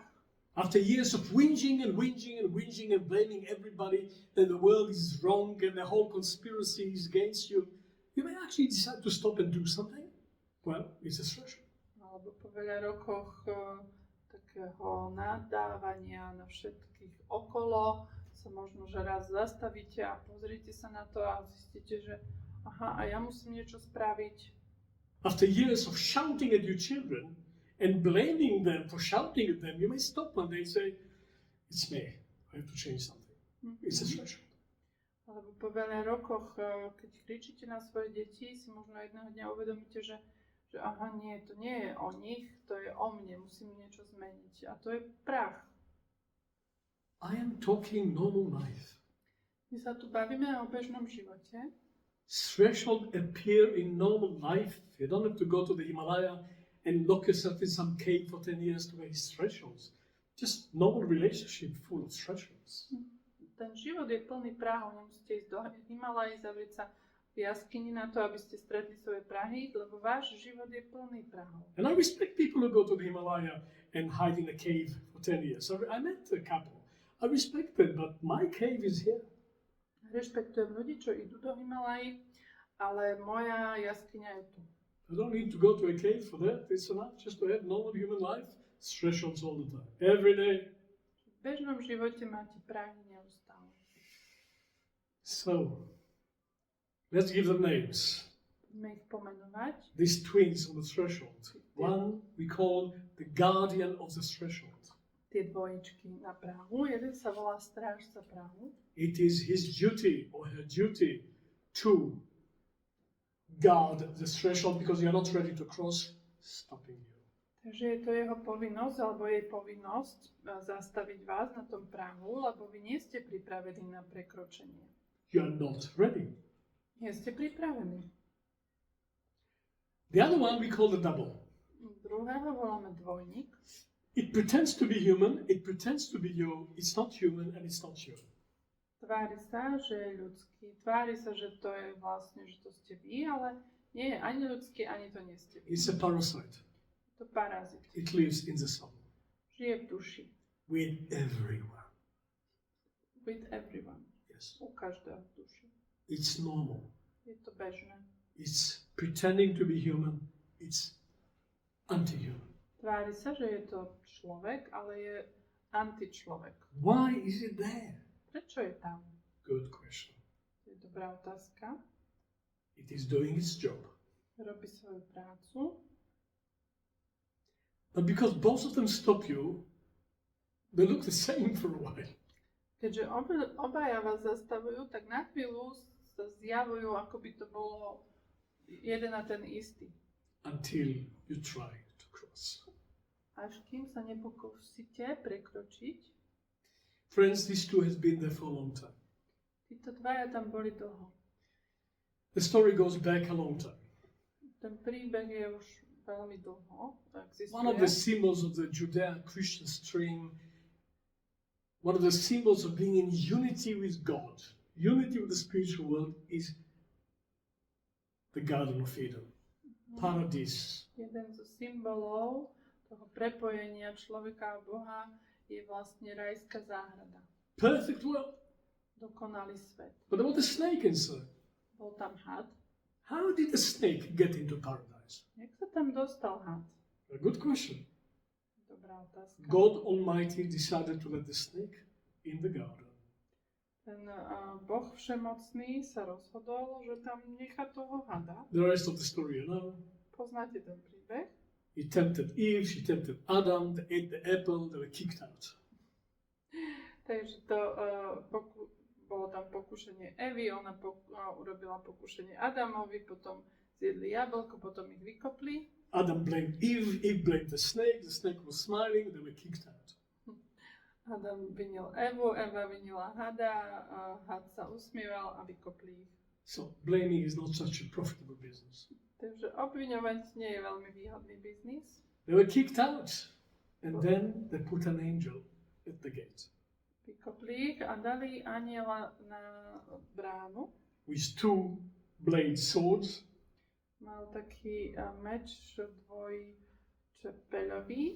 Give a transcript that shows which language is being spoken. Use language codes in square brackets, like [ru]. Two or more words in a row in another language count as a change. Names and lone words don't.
[en] After years of whinging and whinging and whinging and blaming everybody that the world is wrong and the whole conspiracy is against you, you may actually decide to stop and do something. Well, it's a threshold. [sk] Alebo po veľa rokoch takého nadávania na všetkých okolo sa možno, že raz zastavíte a pozrite sa na to a zistíte, že aha, a ja musím niečo spraviť. [en] After years of shouting at your children and blaming them for shouting at them, you may stop one day and say, it's me. I have to change something. It's a threshold. [sk] Alebo po veľa rokoch, keď kričíte na svoje deti, si možno jedného dňa uvedomíte, že aha, nie, to nie je o nich, to je o mne, musím niečo zmeniť. A to je prach. [en] I am talking normal life. [sk] My sa tu bavíme o bežnom živote. [en] Threshold appear in normal life. You don't have to go to the Himalaya and lock yourself in some cave for 10 years to raise thresholds. Just normal relationship full of thresholds. [sk] Ten život je plný prahov, nemusíte ísť do Himalaji, zavrieť sa v jaskyni na to, aby ste stretli svoje prahy, lebo váš život je plný prahov. [en] And I respect people who go to the Himalaya and hide in a cave for 10 years. I met a couple. I respect them, but my cave is here. [sk] Rešpektujem ľudí, čo idú do Himalaji, ale moja jaskyňa je tu. [en] I don't need to go to a cave for that. It's enough just to have normal human life. Thresholds all the time. Every day. [sk] V bežnom živote máte prahy neustále. [en] So, let's give them names. [sk] Poďme ich pomenovať. [en] These twins on the threshold. One we call the guardian of the threshold. [sk] Tie dvojičky na prahu. Jeden sa volá Strážca prahu. [en] It is his duty or her duty to guard the threshold because you are not ready to cross, stopping you. [sk] Takže je to jeho povinnosť, alebo jej povinnosť zastaviť vás na tom prahu, lebo vy nie ste pripravení na prekročenie. [en] You are not ready. [sk] Nie ste pripravení. [en] The other one we call the double. [sk] Druhého voláme dvojník. [en] It pretends to be human, it pretends to be you, it's not human and it's not you. [sk] Tvári sa, že je ľudský. Tvári sa, že to je vlastne, že to ste vy, ale nie je ani ľudský, ani to nie ste vy. [en] It's a parasite. [sk] To parazit. [en] It lives in the soul. [sk] Žije v duši. [en] With everyone. With everyone. Yes. [sk] U každého v duši. [en] It's normal. [sk] Je to bežné. [en] It's pretending to be human. It's anti-human. [sk] Tvári sa, že je to človek, ale je antičlovek. [en] Why is it there? [sk] Prečo je tam? [en] Good question. [sk] To je dobrá otázka. [en] It is doing its job. [sk] Robí svoju prácu. [en] But because both of them stop you, they look the same for a while. [sk] Keďže obaja vás zastavujú, tak na chvíľu sa zjavujú, ako by to bolo jeden a ten istý. [en] Until you try to cross. [sk] Až kým sa nepokúsite prekročiť. [en] Friends, these two has been there for a long time. [sk] Títo dvaja tam boli dlho. [en] The story goes back a long time. [sk] Ten príbeh je už veľmi dlho. Existuje. [en] One of the symbols of the Judeo-Christian stream, one of the symbols of being in unity with God, unity with the spiritual world, is the Garden of Eden, paradise. [sk] Jeden zo symbolov toho prepojenia človeka a Boha je vlastne rajská záhrada. [en] Perfect world. [sk] Dokonalý svet. [en] But there was a snake inside. [sk] Bol tam had. [en] How did the snake get into paradise? [sk] Jak sa tam dostal had? [en] A good question. [sk] Dobrá otázka. [en] God Almighty decided to let the snake in the garden. [sk] Ten Boh všemocný sa rozhodol, že tam nechá toho hada. [en] The rest of the story, you know. [sk] Poznáte ten príbeh? [en] He tempted Eve, she tempted Adam, they ate the apple, they were kicked out. [sk] Takže to bolo tam pokušenie Evy, ona urobila pokušenie Adamovi, potom zjedli jablko, potom ich vykopli. [en] Adam blamed Eve, Eve blamed the snake was smiling, they were kicked out. [sk] Adam vinil Evu, Eva vinila hada, had sa usmieval a vykopli ich. [en] So blaming is not such a profitable business. [sk] Takže obviňovať nie je veľmi výhodný biznis. [en] They were kicked out and then they put an angel at the gate. [sk] Vykopli ich a dali anjela na bránu. [en] With two blade swords. [sk] Mal taký meč dvojčepeľový.